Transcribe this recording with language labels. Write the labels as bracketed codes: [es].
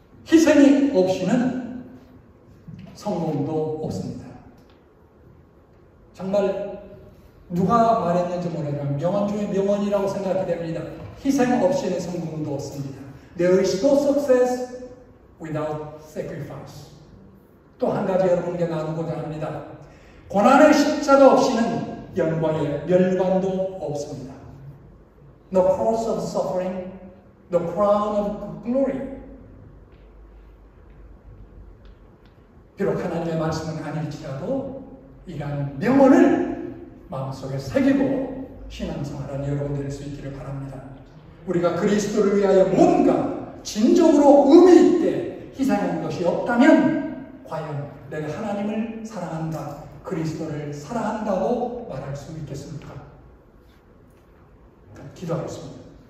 [ko] 희생이 없이는 성공도 없습니다. 정말 누가 말했는지 모르지만 명언 중에 명언이라고 생각이 됩니다. 희생 없이는 성공도 없습니다. [en] There is no success without sacrifice. [ko] 또 한 가지 여러분께 나누고자 합니다. 고난의 십자가 없이는 영광의 멸관도 없습니다. [en] No cross of suffering, the crown of glory. [ko] 비록 하나님의 말씀은 아닐지라도 이러한 명언을 마음속에 새기고 신앙생활하는 여러분 될 수 있기를 바랍니다. 우리가 그리스도를 위하여 뭔가 진정으로 의미 있게 희생한 것이 없다면 과연 내가 하나님을 사랑한다, 그리스도를 사랑한다고 말할 수 있겠습니까? 기도하겠습니다.